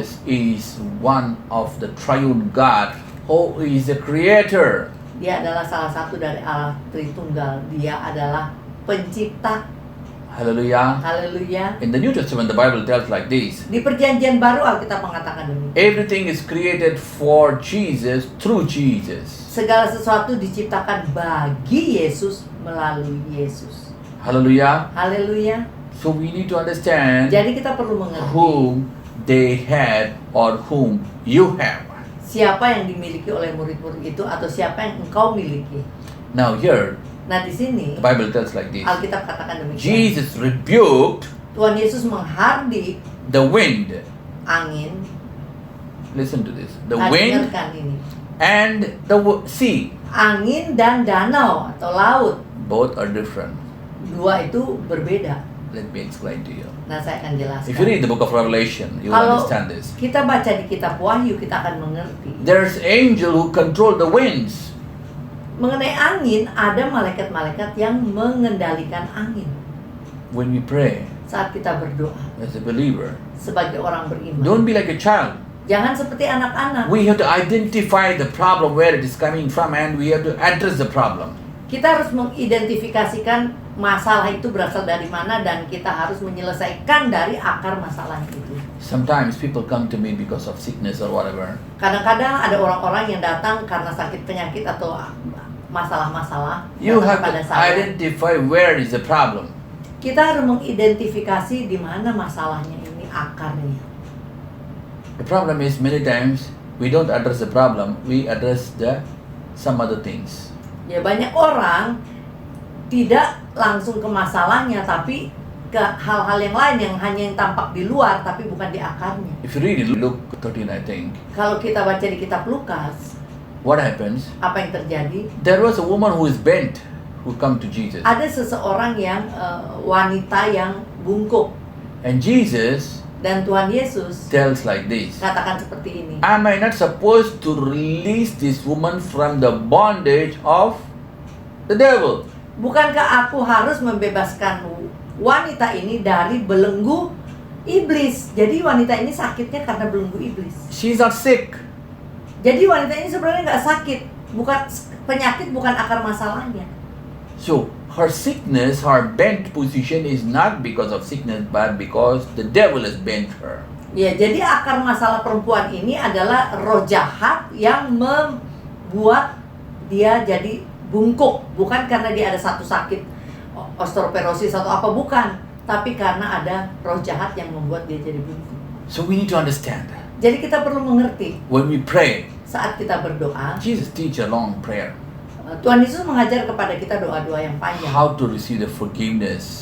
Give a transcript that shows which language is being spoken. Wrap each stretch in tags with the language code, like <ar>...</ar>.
<en>Jesus is one of the triune God who is the creator.</en> <id>dia adalah salah satu dari Allah Tritunggal. Dia adalah pencipta.</id> <en>Hallelujah.</en> <id>Haleluya.</id> <en>In the New Testament, the Bible tells like this.</en> <id>Di perjanjian baru Alkitab mengatakan demikian.</id> <en>Everything is created for Jesus through Jesus.</en> <id>Segala sesuatu diciptakan bagi Yesus melalui Yesus.</id> <en>Hallelujah.</en> <id>Haleluya.</id> <en>So we need to understand</en> <id>Jadi kita perlu mengerti</id> <en>whom they had or whom you have.</en> <id>siapa yang dimiliki oleh murid-murid itu atau siapa yang engkau miliki.</id> <en>Now here,</en> <id>Nah, di sini</id> <en>the Bible tells like this.</en> <id>Alkitab katakan demikian.</id> <en>Jesus rebuked</en> <id>Tuhan Yesus menghardik</id> <en>the wind.</en> <id>angin.</id> <en>Listen to this. The</en> <id>Nah,</id> <en>wind</en> <id>dengarkan ini.</id> <en>and the sea.</en> <id>Angin dan danau atau laut.</id> <en>Both are different.</en> <id>Dua itu berbeda.</id> <en>Let me explain to you.</en> <id>Nah, saya akan jelaskan.</id> <en>If you read the book of Revelation, you will</en> <id>Kalau</id> <en>understand this.</en> <id>kita baca di kitab Wahyu, kita akan mengerti.</id> <en>There's angel who control the winds.</en> <id>Mengenai angin, ada malaikat-malaikat yang mengendalikan angin.</id> <en>When we pray</en> <id>Saat kita berdoa</id> <en>as a believer,</en> <id>sebagai orang beriman,</id> <en>don't be like a child.</en> <id>jangan seperti anak-anak.</id> <en>We have to identify the problem where it is coming from, and we have to address the problem.</en> <id>Kita harus mengidentifikasikan masalah itu berasal dari mana, dan kita harus menyelesaikan dari akar masalah itu.</id> <en>Sometimes people come to me because of sickness or whatever.</en> <id>Kadang-kadang ada orang-orang yang datang karena sakit penyakit atau masalah-masalah</id> <en>You</en> <id>datang</id> <en>have</en> <id>kepada</id> <en>to</en> <id>saya.</id> <en>identify where is the problem.</en> <id>Kita harus mengidentifikasi di mana masalahnya ini, akarnya.</id> <en>The problem is many times we don't address the problem, we address some other things.</en> <id>Ya, banyak orang tidak langsung ke masalahnya, tapi ke hal-hal yang lain yang hanya yang tampak di luar tapi bukan di akarnya.</id> <en>If you read in Luke 13, I think,</en> <id>Kalau kita baca di kitab Lukas,</id> <en>what happens?</en> <id>apa yang terjadi?</id> <en>There was a woman who is bent who come to Jesus.</en> <id>Ada seseorang yang wanita yang bungkuk,</id> <en>And Jesus</en> <id>dan Tuhan Yesus</id> <en>tells like this.</en> <id>katakan seperti ini.</id> <en>Am I not supposed to release this woman from the bondage of the devil?</en> <id>Bukankah aku harus membebaskan wanita ini dari belenggu iblis? Jadi wanita ini sakitnya karena belenggu iblis.</id> <en>She's not sick.</en> <id>Jadi wanita ini sebenarnya nggak sakit, bukan penyakit, bukan akar masalahnya.</id> <en>So her sickness, her bent position is not because of sickness, but because the devil has bent her.</en> <id>Ya, jadi akar masalah perempuan ini adalah roh jahat yang membuat dia jadi bungkuk, bukan karena dia ada satu sakit osteoporosis atau apa, bukan, tapi karena ada roh jahat yang membuat dia jadi bungkuk.</id> <en>So we need to understand.</en> <id>Jadi kita perlu mengerti</id> <en>When we pray,</en> <id>saat kita berdoa,</id> <en>Jesus teach a long prayer.</en> <id>Tuhan Yesus mengajar kepada kita doa-doa yang panjang.</id> <en>How to receive the forgiveness.</en>